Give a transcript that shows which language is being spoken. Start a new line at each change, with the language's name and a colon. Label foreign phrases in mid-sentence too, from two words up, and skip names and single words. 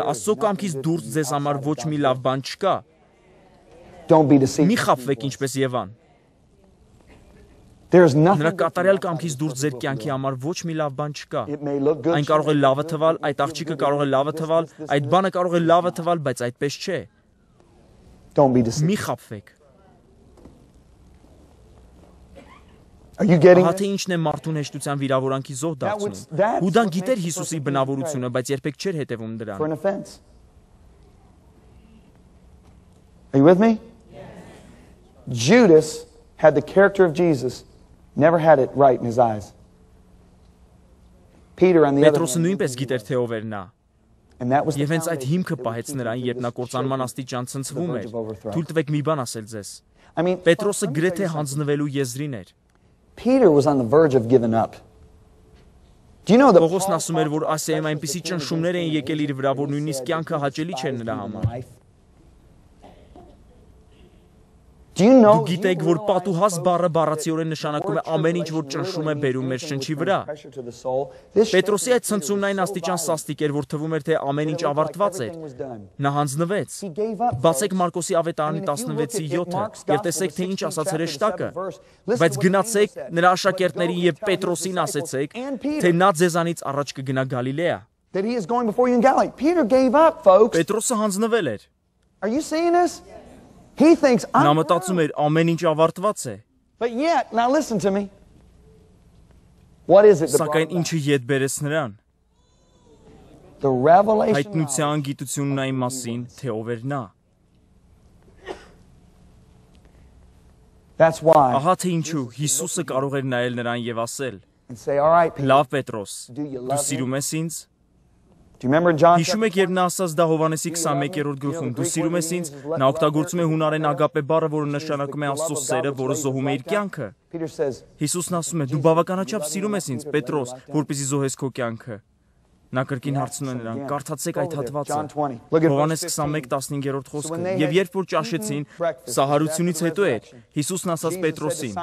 Armenian: «Աստծո կամքից դուրս ձեզ համար ոչ մի լավ բան չկա»։ Մի խաբվեք ինչպես Եվան։ Նրա կատարյալ կամքից դուրս ձեր կյանքի համար ոչ մի լավ բան չկա։ Այն կարող է լավը թվալ, այդ աղջիկը կարող է լավը թվալ, այդ բանը կարող է լավը թվալ, բայց այդպես չէ։ Մի խաբվեք։ Ահա թե ինչն է մարդուն հեշտության վիրավորանքի զոհ դարձնում։ Հուդան գիտեր Հիսուսի բնավորությունը, բայց երբեք չէր հետևում դրան։
English: Are you with me? Judas had the character of Jesus. Never had it right in his eyes. Peter on the other hand.
Armenian: Պետրոսը նույնպես գիտեր թե ով էր նա։ Եվ հենց այդ հիմքը պահեց նրան, երբ նա կործանման աստիճան ցնցվում էր։ Թույլ տվեք մի բան ասել ձեզ։ Պետրոսը գրեթե հանձնվելու եզրին էր։
English: Peter was on the verge of giving up. Do you know that
Armenian: Պողոսն ասում էր, որ Ասիայում այնպիսի ճնշումներ էին եկել իր վրա, որ նույնիսկ կյանքը հաճելի չէր նրա համար։ Դուք գիտեք, որ պատուհաս բառը բառացիորեն նշանակում է ամեն ինչ, որ ճնշում է բերում մեր շնչի վրա։ Պետրոսի այդ ցնցումն այն աստիճան սաստիկ էր, որ թվում էր, թե ամեն ինչ ավարտված էր։ Նա հանձնվեց։ Բացեք Մարկոսի ավետարանի 16:7 եւ տեսեք, թե ինչ ասաց հրեշտակը։ Բայց գնացեք նրա աշակերտներին եւ Պետրոսին ասեցեք, թե նա ձեզանից առաջ կգնա Գալիլեա։ Պետրոսը հանձնվել էր։
English: Are you seeing this? He thinks
Armenian: Նա մտածում էր ամեն ինչ ավարտված է։
English: But yet, now listen to me. What is it?
Armenian: Սակայն ինչը ետ բերեց նրան։
English: The revelation.
Armenian: Հայտնության գիտությունն այն մասին, թե ով էր նա։
English: That's why.
Armenian: Ահա թե ինչու Հիսուսը կարող էր նայել նրան եւ ասել.
English: And say, all right, Peter.
Armenian: Լավ Պետրոս, դու սիրում ես ինձ։
English: Do you remember John?
Armenian: Հիշում եք, երբ նա ասաց դա Հովհաննեսի 21-րդ գլխում, դու սիրում ես ինձ, նա օգտագործում է հունարեն ագապե բառը, որը նշանակում է Աստծո սերը, որը զոհում է իր կյանքը։
English: Peter says,
Armenian: Հիսուսն ասում է, դու բավականաչափ սիրում ես ինձ, Պետրոս, որպեսզի զոհես քո կյանքը։ Նա կրկին հարցնում է նրան, կարդացեք այդ հատվածը։ Հովհաննես 21:15-րդ խոսքը։ Եվ երբ որ ճաշեցին, սահարությունից հետո էր, Հիսուսն ասաց Պետրոսին.